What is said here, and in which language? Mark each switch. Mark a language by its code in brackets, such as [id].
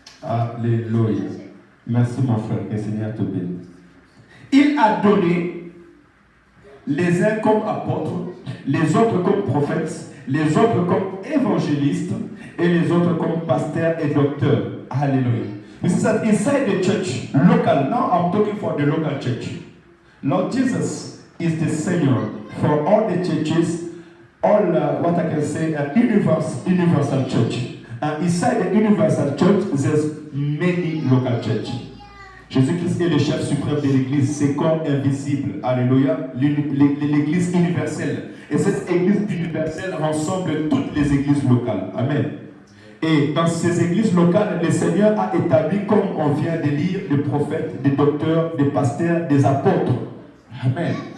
[fr] Alléluia. Merci mon frère, que le Seigneur te bénisse. Il a donné les uns comme apôtres, les autres comme prophètes, les autres comme évangélistes, et les autres comme pasteurs et docteurs. [en] Hallelujah. This is that inside the church, local, now I'm talking for the local church. Lord Jesus is the Savior for all the churches, all what I can say, universal church. And inside the universal church, there's many local churches. [fr] Jésus-Christ est le chef suprême de l'église, c'est comme invisible. Alléluia. L'église universelle. Et cette église universelle rassemble toutes les églises locales. Amen. Et dans ces églises locales, le Seigneur a établi, comme on vient de lire, des prophètes, des docteurs, des pasteurs, des apôtres. Amen.